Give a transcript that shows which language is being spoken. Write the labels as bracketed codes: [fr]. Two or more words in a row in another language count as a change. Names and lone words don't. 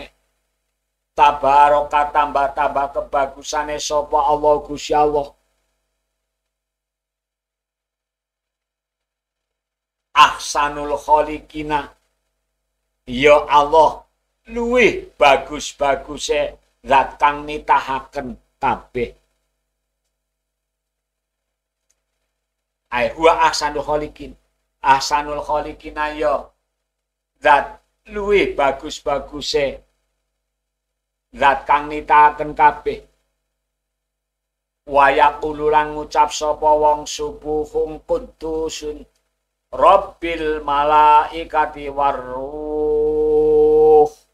[jv] Tabaraka tambah-tambah kebagusane sapa Allah Gusti Allah. [ar] Ahsanul khaliqina. [jv] Ya Allah, luwih bagus-baguse zat kang nitahaken kabeh. [ar] Ai huwa ahsanul khaliqin. Ahsanul khaliqina [jv] ya zat luwih bagus-baguse zat kang nitahaken kabeh. [ar] Wa yaqulu [jv] lan ngucap sapa wong [ar] subuhun qudusun Rabbil malaikati warruh.